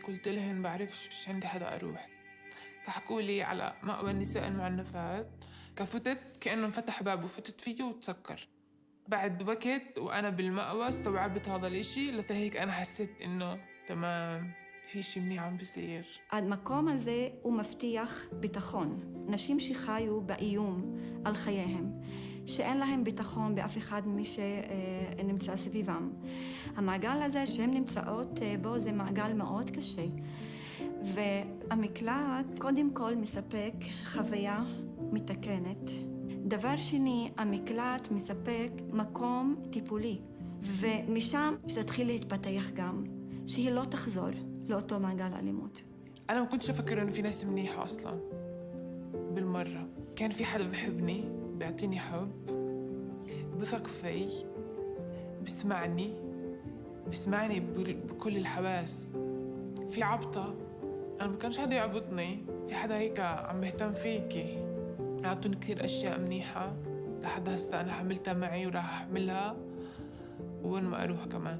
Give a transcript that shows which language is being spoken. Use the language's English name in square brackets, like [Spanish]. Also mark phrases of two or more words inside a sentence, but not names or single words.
[Arabic] قلت لهم بعرفش، مش عندي حدا أروح. فحكوا لي على مأوى النساء المعنفات. كفتت كأنه انفتح باب وفتت فيه وتسكر. بعد وقت وأنا بالمأوى استوعبت هذا الإشي، لتهيك أنا حسيت إنه تمام في شي منيح عم بيصير. [Hebrew] המקום הזה הוא מבטיח ביטחון. נשים שחיו באיום על חייהם, שאין להם ביטחון באף אחד מי שנמצא סביבם. המעגל הזה שהן נמצאות בו זה מעגל מאוד קשה. והמקלט קודם כל מספק חוויה מתקנת. דבר שני, המקלט מספק מקום טיפולי, ומשם שתתחיל להתפתח גם, שהיא לא תחזור לאותו מעגל אלימות. [Arabic] أنا ما كنتش أفكر إنه في ناس منيحة أصلاً بالمرة. كان في حدا بحبني، بيعطيني حب، بثق في، بسمعني بكل الحواس. في عبطة، أنا ما كانش حدا يعبطني، في حدا هيك عم بيهتم فيكي. عطوني كتير أشياء منيحة لحد هسه أنا حملتها معي وراح أحملها وين ما أروح كمان.